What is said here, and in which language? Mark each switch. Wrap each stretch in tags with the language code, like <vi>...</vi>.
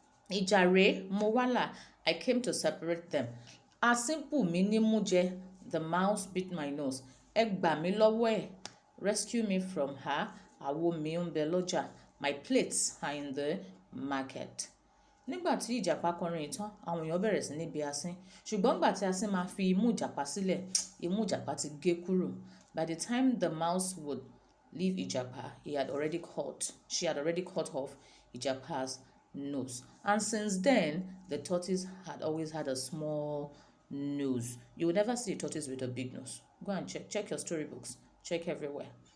<yo>Ìjà rèé mo wá là.</yo> <en>I came to separate them.</en> <yo>Asín bù mí nímú jẹ.</yo> <en>The mouse bit my nose.</en> <yo>Ẹ gbà mí lọ́wọ́ ẹ̀.</yo> <en>Rescue me from her.</en> <yo>Àwo mi ń bẹ lọ́jà.</yo> <en>My plates are in the market.</en> <yo>Nígbà tí ìjàpá kọrin ìtàn, àwọn èèyàn bẹ̀rẹ̀ sí ní bi asín. Ṣùgbọ́n nígbà tí asín máa fi imú ìjàpá sílẹ̀, imú ìjàpá ti gé kúrò.</yo> <en>By the time the mouse would leave ìjàpá, she had already cut off ìjàpá's nose. And since then, the tortoise had always had a small nose. You will never see a tortoise with a big nose. Go and check your storybooks. Check everywhere.</en>